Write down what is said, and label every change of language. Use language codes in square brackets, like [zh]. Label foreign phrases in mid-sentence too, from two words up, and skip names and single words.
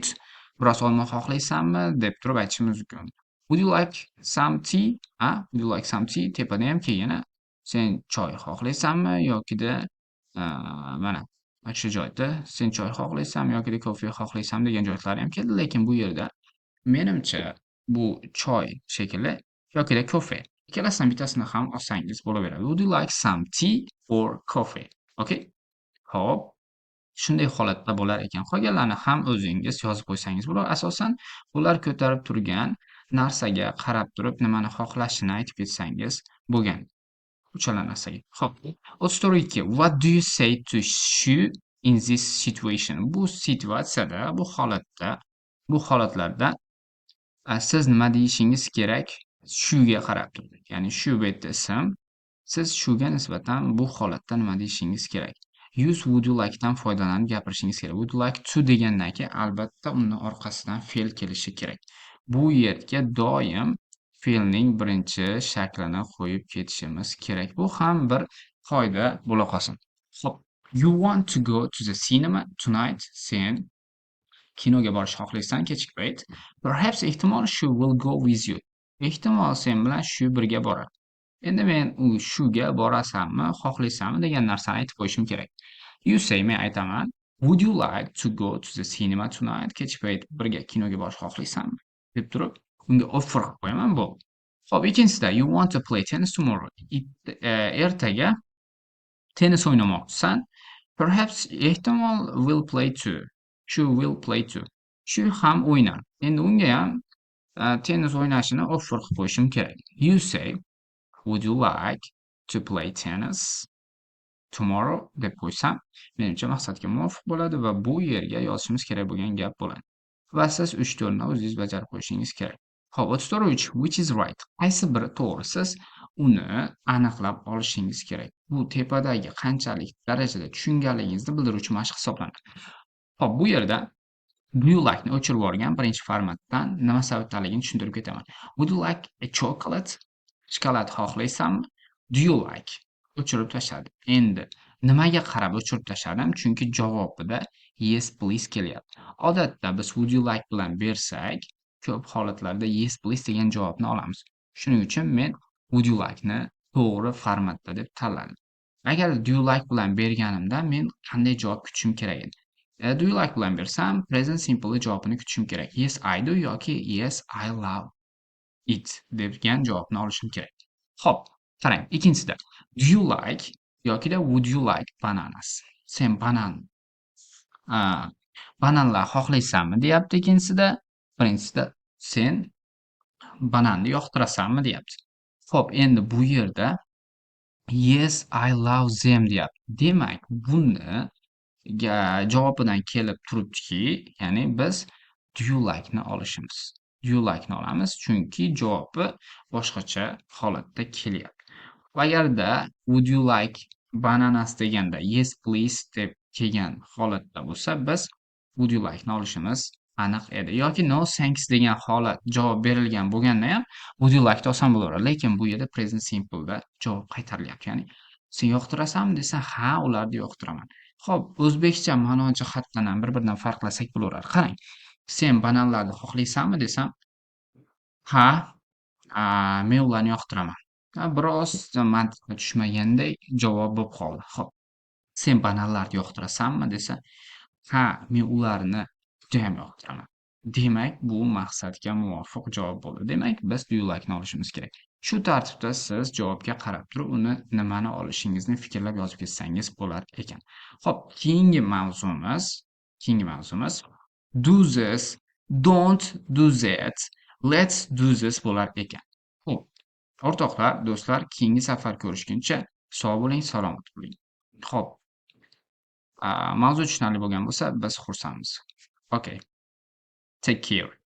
[uz] Biroz olma xohlaysanmi deb turib aytishimiz mumkin. [en] Would you like some tea? Would you like some tea? [uz] Tepada ham keyin sen choy xohlaysanmi yokida mana shu joyda sen choy xohlaysanmi yokida kofe xohlaysanmi degan joylari ham keldi, lekin bu yerda menimcha bu choy shekilli yokida kofe. Ikkalasidan bittasini ham olsangiz bo'laveradi. [en] Would you like some tea or coffee? [uz] Okay? Xo'p. Shunday holatda bo'lar ekan. Qolganlarni ham o'zingiz yozib qo'ysangiz bo'ladi. Asosan ular ko'tarib turgan narsaga qarab turib nimani xohlashini aytib ketsangiz bo'lgan. Uchala narsaga. Xo'p. 34.2. [en] What do you say to Shu in this situation? [uz] Bu situatsiyada, bu holatlarda siz nima deyishingiz kerak? Shuga qarab turib. Ya'ni shu bu yerda ism. Siz shuga nisbatan bu holatda nima deyishingiz kerak? [en] Use would you like [uz] dan foydalanib gapirishingiz kerak. [en] Would you like to [uz] degandan keyin albatta uni orqasidan fe'l kelishi kerak. Bu yerga doim fe'lning birinchi shaklini qo'yib ketishimiz kerak. Bu ham bir qoida bo'la qolsin. Xo'p, [en] you want to go to the cinema tonight? [uz] Sen kinoga borishni xohlaysan kechki payt. [en] Perhaps ehtimol she will go with you. [uz] Ehtimol sen bilan shu birga boradi. Endi men u shuga borasanmi, xohlaysanmi degan narsani aytib qo'yishim kerak. [en] You say, [uz] men aytaman. [en] Would you like to go to the cinema tonight? [uz] Kechki payt birga kinoga borishni xohlaysanmi? deb turib, unga offer qilib qo'yaman bu. Xo'p, ikkinchisida [en] you want to play tennis tomorrow. [uz] Ertaga tennis o'ynamoqchisan. [en] Perhaps ehtimol will play too. Shu will play too. [uz] Shu ham o'ynar. Endi unga ham tennis o'ynashini offer qilib qo'yishim kerak. [en] You say, would you like to play tennis? [uz] tomorrow deb qo'ysam, menimcha maqsadga muvofiq bo'ladi va bu yerga yozishimiz kerak bo'lgan gap bo'ladi. Va siz 3-4 ni o'zingiz bajarib qo'yishingiz kerak. [en] Xo'p, 34 which is right. [uz] Qaysi biri to'g'ri? Siz uni aniqlab olishingiz kerak. Bu tepadagi qanchalik darajada tushunganligingizni bildiruvchi mashq hisoblanadi. Xo'p, bu yerda [en] do you like [uz] ni o'chirib yuborgan birinchi formatdan nima sababdaligini tushuntirib ketaman. [en] Would you like a chocolate? [uz] Shokolad xohlaysanmi? [en] Do you like? [uz] O'chirib tashladim. Endi nimaga qarab o'chirib tashladim? Chunki javobida [en] yes please [uz] kelyapti. Odatda biz [en] would you like [uz] bilan bersak, ko'p holatlarda [en] yes please [uz] degan javobni olamiz. Shuning uchun men [en] would you like [uz] ni to'g'ri formatda deb tanladim. Agar [en] do you like [uz] bilan berganimda men qanday javob kutishim kerak edi? [en] Do you like [uz] bilan bersam, [en] present simple [uz] javobini kutishim kerak. [en] Yes I do yoki yes I love it [uz] degan javobni olishim kerak. Xo'p, qarang, ikkinchisida [en] do you like yokida would you like bananas? [uz] Sen bananlar xohlaysanmi deyapti ikkinchisida. Birinchisida sen bananni yoqtirasanmi deyapti. Xo'p, endi bu yerda [en] yes I love them [uz] deyapti. Demak, buni javobidan kelib turibdiki, ya'ni biz [en] do you like [uz] ni olishimiz. [en] Do you like [uz] ni olamiz, chunki javobi boshqacha holatda kelyapti. Agarda [en] would you like bananas [uz] deganda [en] yes please [uz] deb kelgan holatda bo'lsa, biz [en] would you like [uz] ni olishimiz aniq edi. Yoki [en] no thanks [uz] degan holat javob berilgan bo'lganda ham [en] would you like [uz] da olsam bo'laveradi. Lekin bu yerda [en] present simple [uz] da javob qaytarilyapti. Ya'ni sen yoqtirasanmi desa, ha, ularni yoqtiraman. Xo'p, o'zbekcha ma'no jihatdan ham bir-biridan farqlasak bo'laveradi. Qarang, sen bananlarni xohlaysanmi desam, ha, men ularni yoqtiraman. Biroz mantiqqa tushmaganday javob bo'lib qoldi. Xo'p, sen bananlarni yoqtirasanmi desa, ha, men ularni judayam yoqtiraman. Demak, bu maqsadga muvofiq javob bo'ldi. Demak, biz [en] do you like [uz] ni olishimiz kerak. Shu tartibda siz javobga qarab turib, uni nimani olishingizni fikrlab yozib ketsangiz bo'lar ekan. Xo'p, keyingi mavzumiz [en] do this, don't do that, let's do this [uz] bo'lar ekan. Xo'p, o'rtoqlar, do'stlar, keyingi safar ko'rishguncha sog' bo'ling, salomat bo'ling. Xo'p, mavzu tushunarli bo'lgan bo'lsa, biz xursandmiz. [en] Okay. Take care.